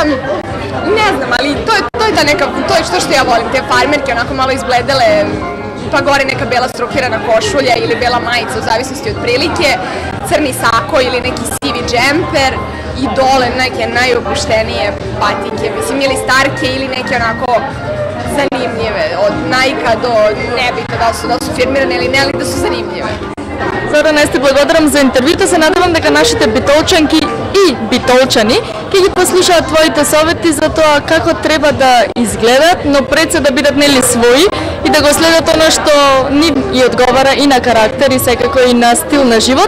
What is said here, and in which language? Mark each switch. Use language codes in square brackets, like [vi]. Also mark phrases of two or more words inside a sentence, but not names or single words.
[sr] ne znam, ali to je ta neka, to je što ja volim, te farmerke onako malo izbledele, pa gore neka bela strukirana košulja ili bela majica u zavisnosti od prilike, crni sako ili neki sivi džemper i dole neke najopuštenije patike, mislim ili starke ili neke onako zanimljive, od Nike-a do nebitno da su firmirane ili ne, ali da su zanimljive. [mk] Зорана, јас ти благодарам за интервјуто, се надевам дека нашите битолчанки и битолчани ќе ги послушаат твоите совети за тоа како треба да изгледат, но пред се да бидат нели своји и да го следат она што ни и одговара и на карактер и секако и на стил на живот.